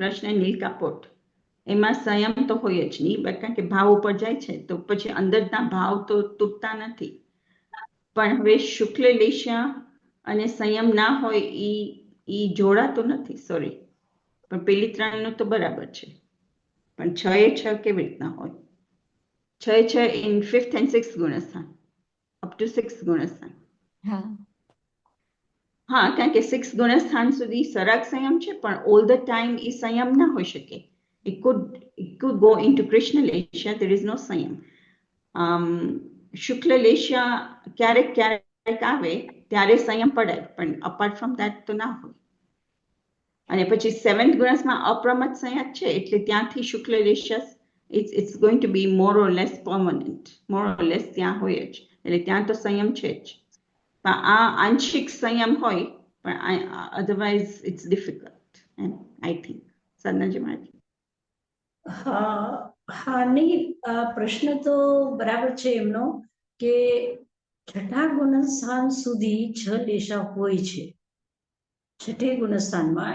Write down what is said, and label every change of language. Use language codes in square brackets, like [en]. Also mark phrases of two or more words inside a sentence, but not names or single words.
[gu] કૃષ્ણ, નીલ, કાપોટ એમાં સંયમ તો હોય જ નહીં, કારણ કે ભાવ ઉપર જાય છે તો પછી અંદરના ભાવ તો તૂટતા નથી. પણ હવે શુક્લ લેશિયા અને સંયમ ના હોય ઈ જોડાતું નથી, સોરી. પણ પેલી 3નું તો બરાબર છે, પણ 6 કેવી રીતના હોય? [en] 6 in 5th and 6th ગુણસ્થાન, up to 6th ગુણસ્થાન. [gu] હા, કારણ કે 6th ગુણસ્થાન સુધી સરાગ સંયમ છે, પણ [en] all the time [gu] એ સંયમ ના હોઈ શકે. [en] It could go into Krishna Lesha, there is no સંયમ. [gu] શુક્લ લેશિયા ક્યારેક ક્યારેક આવે ત્યારે સંયમ પડે, પણ [en] apart from that [gu] તો ના હોય. અને પછી 7th ગુણસમાં અપ્રમત્ત સંયત છે, એટલે ત્યાંથી શુક્લ લેશિયા [en] it's going to be more or less permanent, more or less [gu] ત્યાં હોય જ, એટલે ત્યાં તો સંયમ છે જ. પણ આ આંશિક સંયમ હોય, પણ [en] otherwise it's difficult, I think. [gu] સાધનાજી મારી. હા નહીં, પ્રશ્ન તો બરાબર છે એમનો કે છઠ્ઠા ગુણસ્થાન સુધી 6 લેશા હોય છે છઠ્ઠે ગુણસ્થાનમાં.